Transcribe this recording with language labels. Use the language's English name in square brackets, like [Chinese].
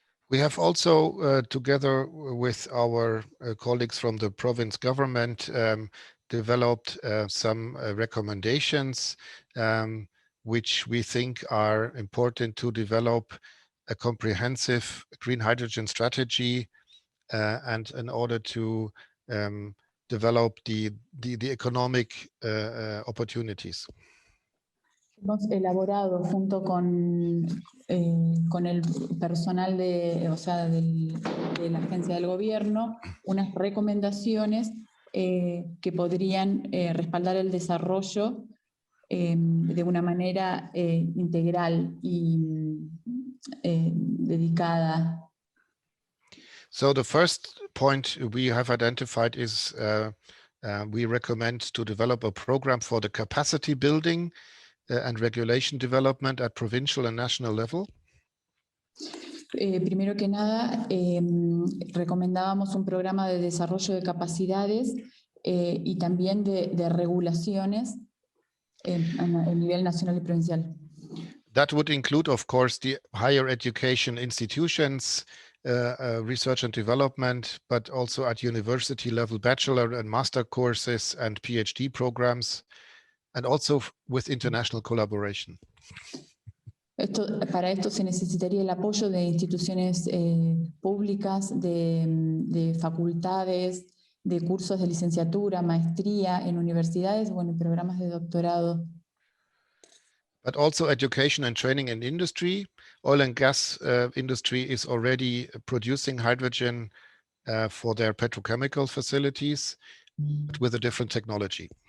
[English] We have also, together with our colleagues from the province government, developed some recommendations which we think are important to develop a comprehensive green hydrogen strategy and in order to develop the economic opportunities. [Spanish] Hemos elaborado junto con el personal de la agencia del gobierno unas recomendaciones que podrían respaldar el desarrollo de una manera integral y dedicada. [English] So the first point we have identified is we recommend to develop a program for the capacity building and regulation development at provincial and national level. [Spanish] Primero que nada, recomendábamos un programa de desarrollo de capacidades y también de regulaciones a nivel nacional y provincial. [English] That would include, of course, the higher education institutions, research and development, but also at university level, bachelor and master courses and PhD programs, and also with international collaboration. [Spanish] Para esto se necesitaría el apoyo de instituciones públicas, de facultades, de cursos de licenciatura, maestría en universidades, bueno, programas de doctorado. [English] But also education and training in industry. Oil and gas industry is already producing hydrogen for their petrochemical facilities, but with a different technology.